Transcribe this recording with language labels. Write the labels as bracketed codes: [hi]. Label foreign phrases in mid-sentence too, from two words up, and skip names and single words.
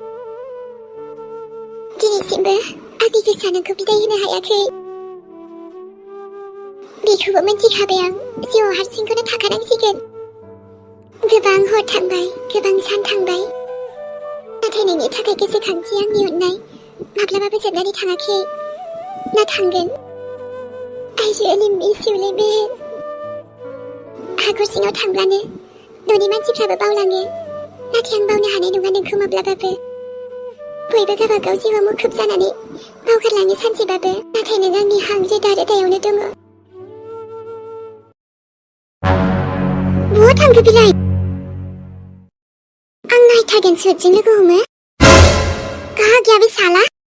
[brx] दिनैसिमबो आंनि गोसोआ नोंखौ बिदाय होनो हायाखै बेखौबो मिन्थिखाबाय आं जिउआव हारसिंखौनो थाखानांसिगोन गोबां हर थांबाय गोबां सान थांबाय नाथाय नोंनि थाखाय गोसोखांथि आंनि अननाय माब्लाबाबो जोबनानै थाङाखै ना थांगोन [en] I really miss you [brx] मेहेर हाखर सिङाव थांब्लानो न'नि मानसिफ्राबो बावलाङो नाथाय आं बावनो हानाय नङा नोंखौ माब्लाबाबो बयबो गावबागाव जिउआव मुखुब जानानै बावगारलाङो सानसेबाबो नाथाय नों आंनि हां रोदा रोदायावनो दङ बहा थांखो बिलाय आं नायथारगोन सोरजों लोगो हमो गाहा गैया बे साला